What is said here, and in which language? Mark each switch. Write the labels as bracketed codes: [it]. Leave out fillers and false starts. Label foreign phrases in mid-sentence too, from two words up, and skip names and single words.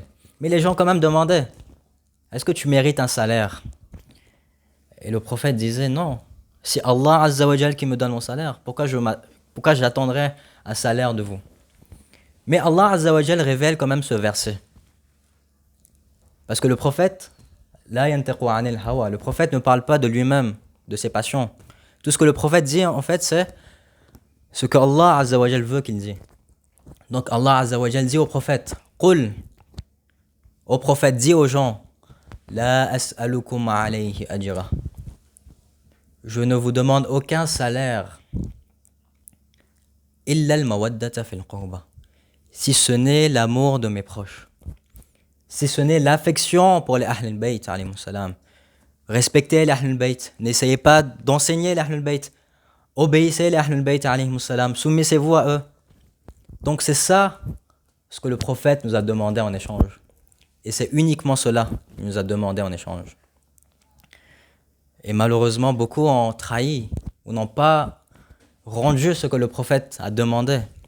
[fr] Mais les gens quand même demandaient, est-ce que tu mérites un salaire? Et le prophète disait, non. Si [ar] الله عز وجل [fr] qui me donne mon salaire, pourquoi j'attendrais un salaire de vous? Mais [ar] الله عز وجل [fr] révèle quand même ce verset. Parce que le prophète, [ar] لا ينطق عن الهوى, [fr] le prophète ne parle pas de lui-même, de ses passions. Tout ce que le prophète dit, en fait, c'est ce que [ar] الله عز وجل [fr] veut qu'il dise. Donc [ar] الله عز وجل [fr] dit au prophète, Qul, au prophète, dit aux gens, [ar] لا أسألكم عليه أجرا. [fr] Je ne vous demande aucun salaire. [ar] إلا المودة في القربى. [fr] Si ce n'est l'amour de mes proches. Si ce n'est l'affection pour les Ahl al-Bayt, [ar] عليه السلام. [fr] Respectez les Ahl al-Bayt. N'essayez pas d'enseigner les Ahl al-Bayt. Obéissez les Ahl al-Bayt, [ar] عليه السلام. [fr] Soumettez-vous à eux. Donc c'est ça ce que le prophète nous a demandé en échange. Et c'est uniquement cela qu'il nous a demandé en échange. Et malheureusement, beaucoup ont trahi ou n'ont pas rendu ce que le prophète a demandé.